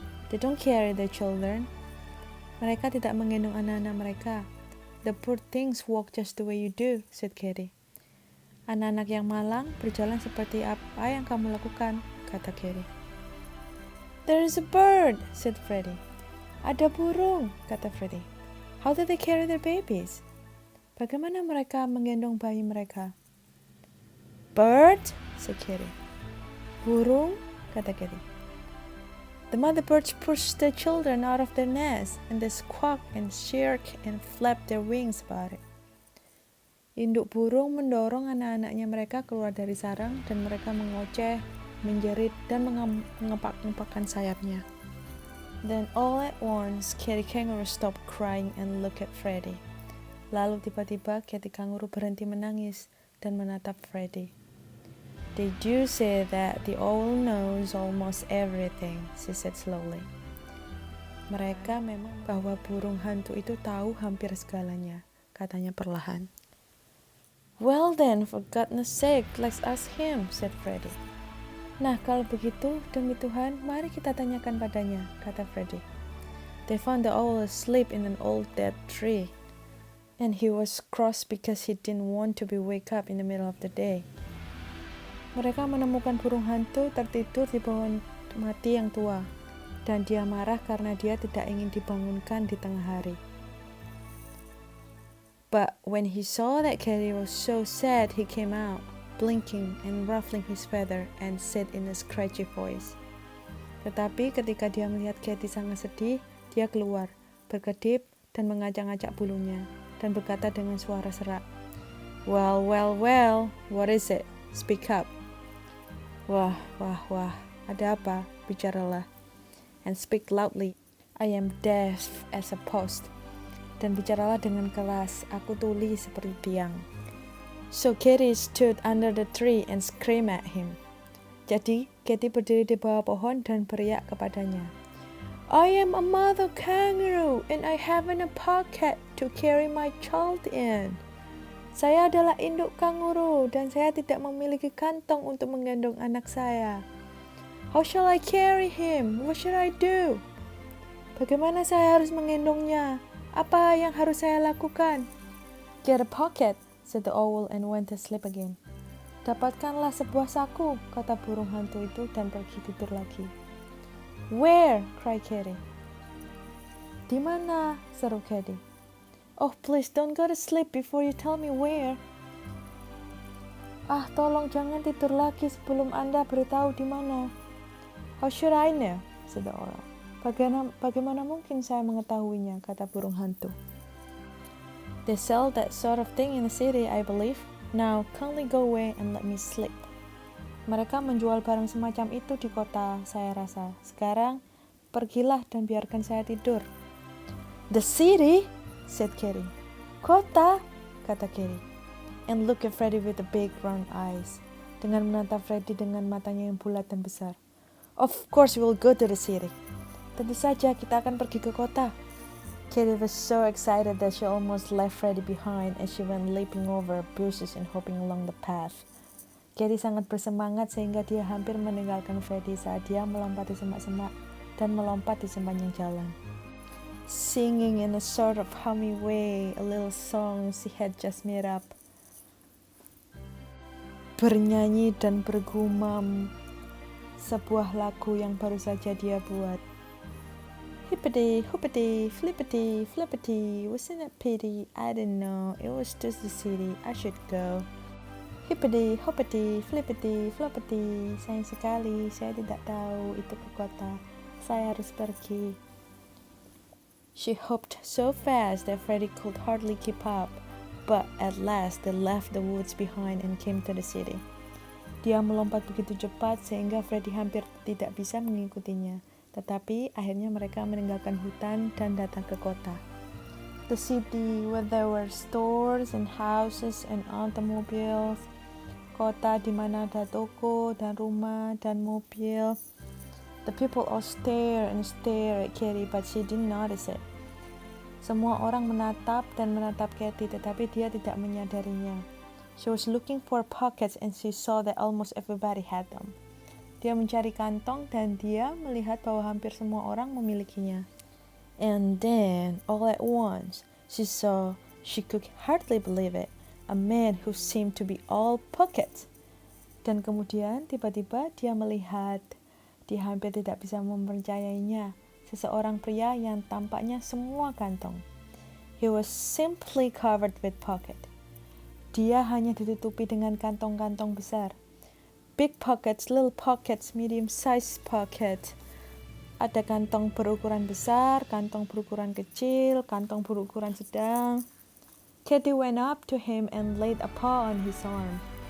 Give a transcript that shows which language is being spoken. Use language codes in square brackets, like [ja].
[en] They don't carry their children. [id] Mereka tidak menggendong anak-anak mereka. [en] The poor things walk just the way you do, said Katie. [id] Anak-anak yang malang berjalan seperti apa yang kamu lakukan, kata Katie. [en] There is a bird, said Freddy. [id] Ada burung, kata Freddy. [en] How do they carry their babies? [id] Bagaimana mereka menggendong bayi mereka? [en] Bird, said Katie. [id] Burung, kata Katie. [en] The mother birds push their children out of their nest, and they squawk and shriek and flap their wings about it. [id] Induk burung mendorong anak-anaknya mereka keluar dari sarang dan mereka mengoceh, menjerit, dan mengepak-ngepakkan sayapnya. [en] Then all at once, Katie Kangaroo stopped crying and looked at Freddy. [id] Lalu tiba-tiba Katie Kangaroo berhenti menangis dan menatap Freddy. [en] They do say that the owl knows almost everything, she said slowly. [id] Mereka memang bahwa burung hantu itu tahu hampir segalanya, katanya perlahan. [en] Well then, for goodness sake, let's ask him, said Freddy. [id] Nah, kalau begitu, demi Tuhan, mari kita tanyakan padanya, kata Freddy. [en] They found the owl asleep in an old dead tree. And he was cross because he didn't want to be wake up in the middle of the day. [id] Mereka menemukan burung hantu tertidur di pohon mati yang tua, dan dia marah karena dia tidak ingin dibangunkan di tengah hari. [en] But when he saw that Katie was so sad, he came out, blinking and ruffling his feather, and said in a scratchy voice. [id] Tetapi ketika dia melihat Katie sangat sedih, dia keluar, berkedip dan mengacak-acak bulunya, dan berkata dengan suara serak, [en] Well, what is it? Speak up. [id] Wah, ada apa? Bicaralah. [en] And speak loudly. I am deaf as a post. [id] Dan bicaralah dengan keras, aku tuli seperti tiang. [en] So Katie stood under the tree and screamed at him. [id] Jadi, Katie berdiri di bawah pohon dan beriak kepadanya. [en] I am a mother kangaroo and I haven't a pocket to carry my child in. [id] Saya adalah induk kanguru dan saya tidak memiliki kantong untuk menggendong anak saya. [en] How shall I carry him? What should I do? [id] Bagaimana saya harus menggendongnya? Apa yang harus saya lakukan? [en] Get a pocket, said the owl and went to sleep again. [id] Dapatkanlah sebuah saku, kata burung hantu itu dan pergi tidur lagi. [en] Where? cried Katie. [id] Di mana? seru Katie. [en] Oh, please don't go to sleep before you tell me where. [id] Ah, tolong jangan tidur lagi sebelum Anda beritahu di mana. [en] How should I know? said the owl. [id] Bagaimana mungkin saya mengetahuinya, kata burung hantu. [en] They sell that sort of thing in the city, I believe. Now, kindly go away and let me sleep. [id] Mereka menjual barang semacam itu di kota, saya rasa. Sekarang, pergilah dan biarkan saya tidur. [en] The city? said Katie. [id] Kota? kata Katie. [en] And look at Freddy with the big round eyes. [id] Dengan menatap Freddy dengan matanya yang bulat dan besar. [en] Of course we will go to the city. [id] Tentu saja kita akan pergi ke kota. [en] Katie was so excited that she almost left Freddy behind as she went leaping over bushes and hopping along the path. [id] Katie sangat bersemangat sehingga dia hampir meninggalkan Freddy saat dia melompati semak-semak dan melompat di sepanjang jalan. [en] Singing in a sort of hummy way a little song she had just made up. [id] Bernyanyi dan bergumam sebuah lagu yang baru saja dia buat. [en] Hippity, hoppity, flippity, flippity, wasn't it pity? I didn't know, it was just the city, I should go. Hippity, hoppity, flippity, floppity, [id] sayang sekali, saya tidak tahu itu ke kota, saya harus pergi. [en] She hopped so fast that Freddy could hardly keep up, but at last they left the woods behind and came to the city. [id] Dia melompat begitu cepat sehingga Freddy hampir tidak bisa mengikutinya. Tetapi akhirnya mereka meninggalkan hutan dan datang ke kota. [en] The city where there were stores and houses and automobiles. [id] Kota di mana ada toko dan rumah dan mobil. [en] The people all stare and stare at Katie, but she didn't notice it. [id] Semua orang menatap dan menatap Katie, tetapi dia tidak menyadarinya. [en] She was looking for pockets and she saw that almost everybody had them. [id] Dia mencari kantong dan dia melihat bahwa hampir semua orang memilikinya. [en] And then, all at once, she saw, she could hardly believe it, a man who seemed to be all pockets. [id] Dan kemudian tiba-tiba dia melihat, dia hampir tidak bisa mempercayainya, seseorang pria yang tampaknya semua kantong. [en] He was simply covered with pocket. [id] Dia hanya ditutupi dengan kantong-kantong besar. [en] Big pockets, little pockets, medium-sized pocket. [id] Ada kantong berukuran besar, kantong berukuran kecil, kantong berukuran sedang. [en] Katie went up to him and laid a paw on his arm.